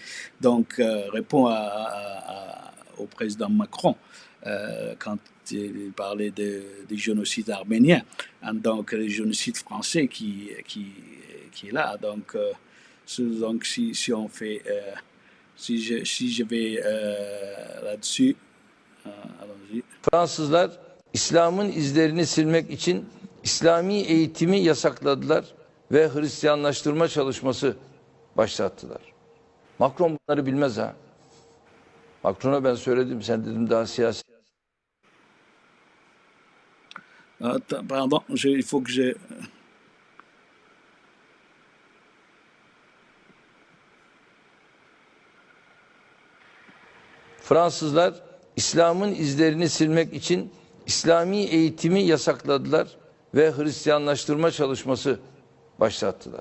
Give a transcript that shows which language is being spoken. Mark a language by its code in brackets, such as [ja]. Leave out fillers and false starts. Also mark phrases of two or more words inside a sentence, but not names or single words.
[fr] Donc répond au président Macron quand il parlait du génocide arménien, et donc le génocide français qui est là. Donc si on fait, si je vais là-dessus, allons-y. [tr] Fransızlar İslam'ın izlerini silmek için İslami eğitimi yasakladılar ve Hristiyanlaştırma çalışması başlattılar. Macron bunları bilmez ha. Macron'a ben söyledim, sen dedim daha siyasi. [fr] Pardon, il faut que je... [tr] Fransızlar İslam'ın izlerini silmek için İslami eğitimi yasakladılar ve Hristiyanlaştırma çalışması başlattılar.